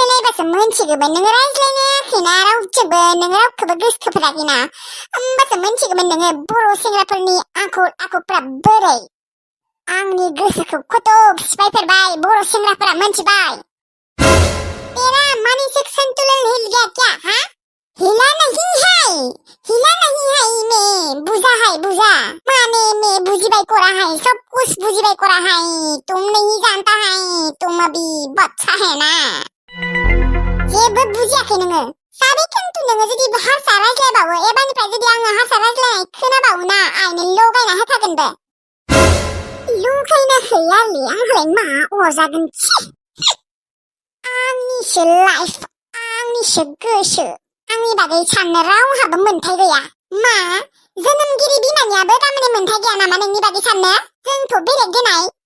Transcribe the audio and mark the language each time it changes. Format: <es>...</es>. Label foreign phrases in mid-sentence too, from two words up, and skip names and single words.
<brx>होमबासो मोनथिगौमोन नोङो रायज्लायनायाखैना रावजोंबो नोङो रावखौबो गोसोथोफेराखैना होमबासो मोनथिगौमोन नोङो बर' सेंग्राफोरनि आखल आखुफ्रा बोरै आंनि गोसोखौ खटक सिफायफेरबाय बर' सेंग्राफोरा मोनथिबाय</brx> <hi>तेरा मानसिक संतुलन हिल गया क्या हाँ हिला नहीं है मैं बुझा माने मैं बुझिबाय कोरा है सब कुछ बुझिबाय कोरा है तुम नहीं जानता है तुम अभी बच्चा है ना</hi> <brx>जेबो बुजियाखै नोङो साबे खिन्थु नोङो जुदि हारसा रायज्लायबावो एबारनिफ्राय जुदि आङो हारसा रायज्लायनाय खोनाबावो ना आइनो लगायना होखागोन बे लगायना होयालै आंहालाय मा अरजागोन आंनिसो लाइफ आंनिसो गोसो आंनि बागै साननो रावहाबो मोन्थाय गैया मा जोनोमगिरि बिमानियाबो तारमाने मोन्थाय गैया नामा नोंनि बागै साननो जोंथ' बेलेग देनाय</brx>